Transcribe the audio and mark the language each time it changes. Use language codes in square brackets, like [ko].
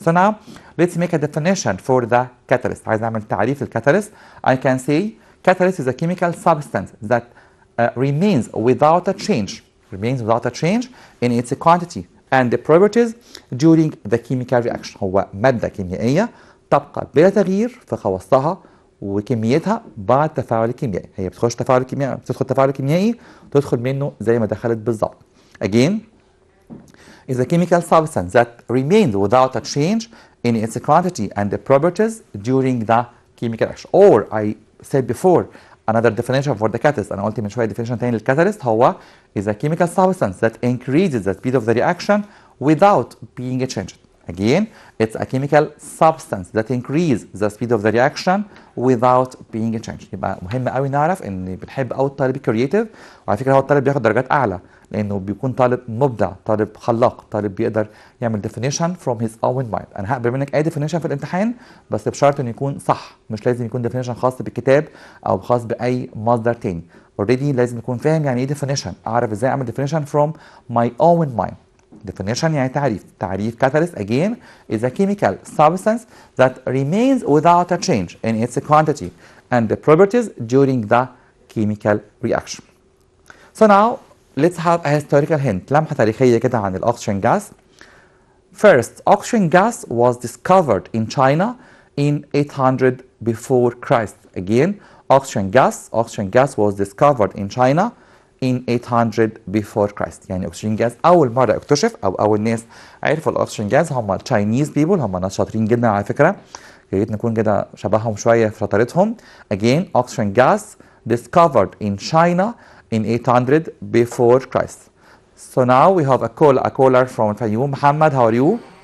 [en] So now let's make a definition for the catalyst. [ar] عايز نعمل تعريف للكاتاليست. [en] I can say catalyst is a chemical substance that remains without a change remains without a change in its quantity and the properties during the chemical reaction. [ar] هو مادة كيميائية تبقى بلا تغيير في خواصها وكميتها بعد التفاعل الكيميائي. هي بتدخل تفاعل كيميائي تدخل منه زي ما دخلت بالظبط. [en] Again, is a chemical substance that remains without a change in its quantity and the properties during the chemical reaction. Or I said before another definition for the catalyst. [ar] أنا قلت من شوية [en] definition تاني للكاتاليست هو is a chemical substance that increases the speed of the reaction without being changed. Again, it's a chemical substance that increases the speed of the reaction without being changed. [ar] يبقى مهم قوي نعرف ان بنحب قوي الطالب الكرييتيف، وعلى فكره هو الطالب بياخد درجات اعلى لانه بيكون طالب مبدع، طالب خلاق، طالب بيقدر يعمل definition [en] from his own mind. [ar] انا هقبل منك اي definition في الامتحان بس بشرط انه يكون صح، مش لازم يكون definition خاص بالكتاب او خاص باي مصدر تاني. already لازم يكون فاهم يعني ايه definition، اعرف ازاي اعمل definition [en] from my own mind. Definition [ar] يعني تعريف [en] catalyst again is a chemical substance that remains without a change in its quantity and the properties during the chemical reaction. So now let's have a historical hint. [ar] لمحة تاريخية كده عن الأكسجين gas. [en] First, oxygen gas was discovered in China in 800 before Christ. Again, oxygen gas was discovered in China in 800 before Christ. [ar] يعني أكسجين جاز أول مرة اكتشف أو أول ناس عرفوا الأكسجين جاز هم التشاينيز بيبول، هم ناس شاطرين جدا على فكرة، يا ريت نكون كده شبههم شوية في شطارتهم. [en] Again, oxygen gas discovered in China in 800 before Christ. So now we have a caller from الفيوم. محمد, how are you?